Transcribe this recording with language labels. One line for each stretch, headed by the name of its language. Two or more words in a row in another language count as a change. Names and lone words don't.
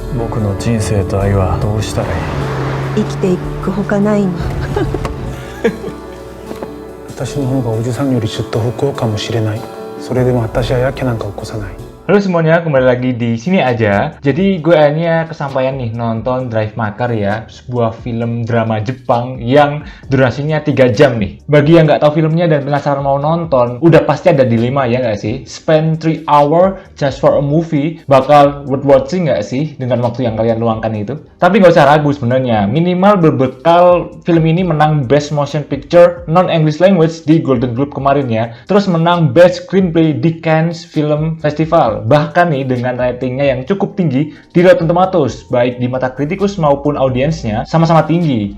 Japanese: 僕の人生と愛はどうしたらいい？生きていくほかないの。私の方がおじさんよりずっと不幸かもしれない。それでも私はやけなんか起こさない。
Indonesian: Halo semuanya, kembali lagi di sini aja. Jadi gue akhirnya kesampaian nih nonton Drive Maker ya, sebuah film drama Jepang yang durasinya 3 jam nih. Bagi yang nggak tahu filmnya dan penasaran mau nonton, udah pasti ada dilema ya nggak sih?
English: Spend 3 hour just for a movie,
Indonesian: bakal
English: worth watching
Indonesian: nggak sih dengan waktu yang kalian luangkan itu? Tapi nggak usah ragu sebenarnya, minimal berbekal film ini menang Best Motion Picture Non-English Language di Golden Globe kemarin ya. Terus menang Best Screenplay di Cannes Film Festival. Bahkan nih dengan ratingnya yang cukup tinggi di Rotten Tomatoes, baik di mata kritikus maupun audiensnya sama-sama tinggi.